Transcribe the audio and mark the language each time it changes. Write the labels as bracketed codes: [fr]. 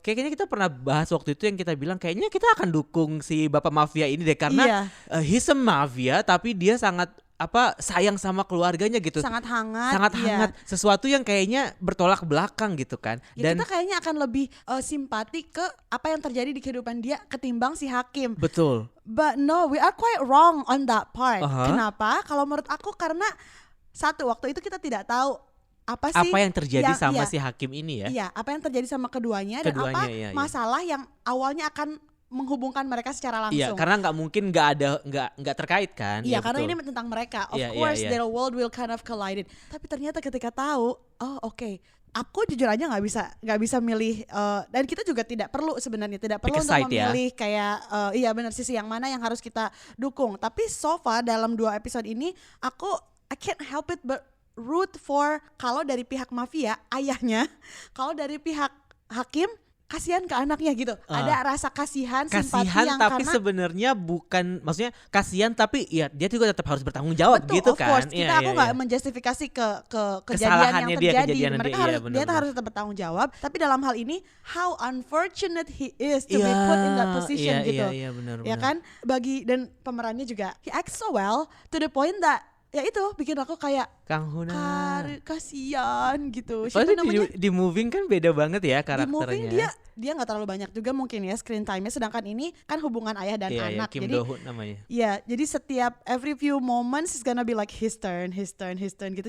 [id] Kayaknya kita pernah bahas waktu itu yang kita bilang kayaknya kita akan dukung si bapak mafia ini deh, karena [en] he's a mafia [id] tapi dia sangat sayang sama keluarganya gitu. Sangat hangat. Sesuatu yang kayaknya bertolak belakang gitu kan. Dan kita kayaknya akan lebih simpati ke apa yang terjadi di kehidupan dia ketimbang si hakim. Betul. [en] But no, we are quite wrong on that part. [id] Kenapa? Kalau menurut aku karena satu, waktu itu kita tidak tahu apa yang terjadi sama si hakim ini ya. Iya, apa yang terjadi sama keduanya dan masalah yang awalnya akan menghubungkan mereka secara langsung. Iya, karena nggak mungkin nggak terkait kan. Iya, karena ini tentang mereka. [en] Of course, their world will kind of collide. [id] Tapi ternyata ketika tahu, aku jujur aja nggak bisa milih. Dan kita juga tidak perlu sebenarnya untuk memilih kayak benar sisi yang mana yang harus kita dukung. Tapi [en] so far [id] dalam 2 episode ini, [en] I can't help it but root for [id] kalau dari pihak mafia ayahnya, kalau dari pihak hakim kasihan ke anaknya gitu. Ada rasa kasihan simpati yang tapi sebenarnya bukan, maksudnya kasihan tapi ya dia juga tetap harus bertanggung jawab. Betul, gitu kan. [en] Of course, [id] aku nggak menjustifikasi ke kejadian yang terjadi. Mereka harus tetap bertanggung jawab. Tapi dalam hal ini, [en] how unfortunate he is to be put in that position gitu. [id] Iya, benar. Ya kan? Dan pemerannya juga [en] he acts so well to the point that [id] ya itu bikin aku kayak Kang Huna kasihan gitu. Siapa namanya? Di Moving kan beda banget ya karakternya. Di Moving dia nggak terlalu banyak juga mungkin ya screen time-nya, sedangkan ini kan hubungan ayah dan anak. Kim jadi Do-hoon namanya. Iya, jadi setiap [en] every few moments is gonna be like his turn gitu.